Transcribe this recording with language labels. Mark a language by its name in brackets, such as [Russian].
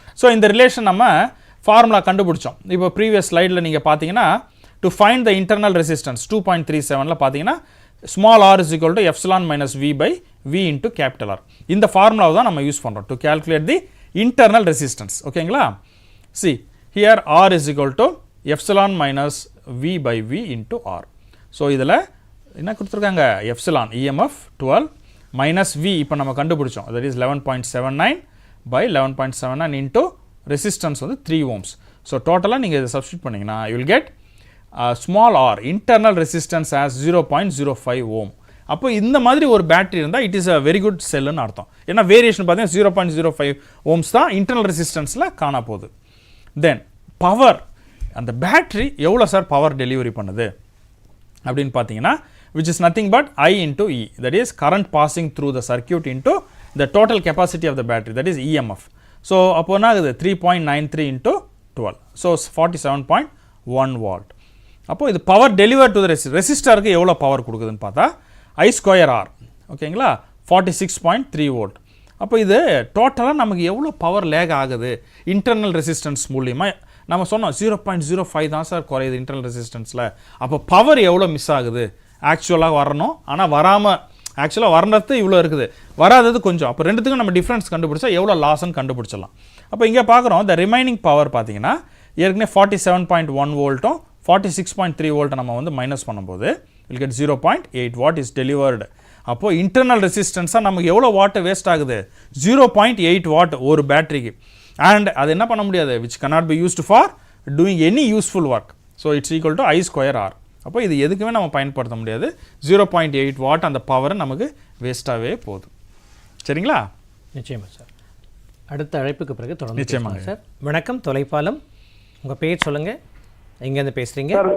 [Tamil] So இந்த relation நம்ம formula கண்டுபிடிச்சோம். இப்போ ப்ரீவியஸ் ஸ்லைடில் நீங்கள் பார்த்தீங்கன்னா, [English] to find the internal resistance [Tamil] 2.37 பார்த்தீங்கன்னா, [English] Small r is equal to epsilon minus v by v into capital R. [Tamil] இந்த ஃபார்முலாவை தான் நம்ம யூஸ் பண்ணுறோம் [English] To calculate the internal resistance. ஓகேங்களா, see here r is equal to epsilon minus v by v into r. [Tamil] So இதில் என்ன கொடுத்துருக்காங்க, epsilon EMF 12 minus v இப்போ நம்ம கண்டுபிடிச்சோம், that is 11.79 by 11.79 into resistance வந்து 3 ohms. [English] so [Tamil] டோட்டலாக நீங்கள் இதை சப்ஸ்டியூட் பண்ணிங்கன்னா [English] You will get small r internal resistance as 0.05 ohm. [Tamil] அப்போ இந்த மாதிரி ஒரு பேட்டரி இருந்தால் [English] it is a very good [Tamil] செல்லுன்னு அர்த்தம். ஏன்னா வேரியேஷன் பார்த்தீங்கன்னா 0.05 ohms தான் இன்டர்னல் ரெசிஸ்டன்ஸில் காண போகுது. தென் பவர், அந்த பேட்டரி எவ்வளோ சார் பவர் டெலிவரி பண்ணுது அப்படின்னு பார்த்தீங்கன்னா, [English] which is nothing but I into E, that is current passing through the circuit into the total capacity of the battery, that is EMF. [Tamil] So அப்போ என்ன ஆகுது, 3.93 into 12, so 47.1 watt. அப்போ இது [English] power deliver to the [Tamil] ரெசிஸ்டருக்கு எவ்வளோ power கொடுக்குதுன்னு பார்த்தா I square R, ஓகேங்களா, 46.3 volt. அப்போ இது டோட்டலாக நமக்கு எவ்வளோ பவர் லேக் ஆகுது இன்டர்னல் ரெசிஸ்டன்ஸ் மூலியமாக. நம்ம சொன்னோம் 0.05 தான் சார் குறையுது இன்டர்னல் ரெசிஸ்டன்ஸில். அப்போ பவர் எவ்வளோ மிஸ் ஆகுது, ஆக்சுவலாக வரணும், ஆனால் வராமல் ஆக்சுவலாக வரது இவ்வளோ இருக்குது, வராதது கொஞ்சம். அப்போ ரெண்டுத்துக்கும் நம்ம டிஃப்ரென்ஸ் கண்டுபிடிச்சா எவ்வளோ லாஸ்ன்னு கண்டுபிடிச்சிடலாம். அப்போ இங்கே பார்க்குறோம் [English] the remaining power [Tamil] பார்த்தீங்கன்னா, ஏற்கனவே 47.1 வோல்ட்டும் 46.3 வோல்ட்டை நம்ம வந்து மைனஸ் பண்ணும்போது [English] Will get 0.8 watt is delivered. [Tamil] அப்போது இன்டர்னல் ரெசிஸ்டன்ஸாக நமக்கு எவ்வளோ வாட்டு வேஸ்ட் ஆகுது, 0.8 வாட் ஒரு பேட்டரிக்கு. அண்ட் அது என்ன பண்ண முடியாது, [English] Which cannot be used for doing any useful work. So it's equal to I square R. [Tamil] அப்போ இது எதுக்குமே நம்ம பயன்படுத்த முடியாது, 0.8 வாட் அந்த பவர் நமக்கு வேஸ்ட்டாகவே போகுது. சரிங்களா? நிச்சயமாக சார். அடுத்த அழைப்புக்கு பிறகு தொடர்ந்து நிச்சயமாக சார். வணக்கம், தொலைப்பாலம், உங்கள் பேர் சொல்லுங்கள், எங்கேருந்து பேசுகிறீங்க?